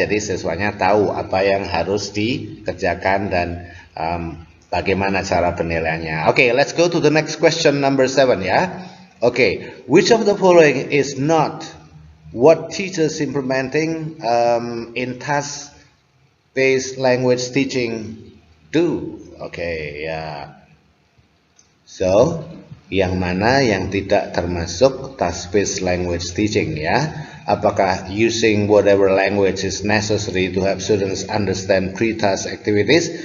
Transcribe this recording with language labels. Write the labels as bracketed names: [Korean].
[Indonesian] Jadi siswanya tahu apa yang harus dikerjakan dan bagaimana cara penilaiannya. [English] Okay, let's go to the next question, number 7 ya. Okay, which of the following is not what teachers implementing in task-based language teaching do? Okay, ya. [Indonesian] So, yang mana yang tidak termasuk task-based language teaching ya? [English] Apakah using whatever language is necessary to help students understand pre-task activities?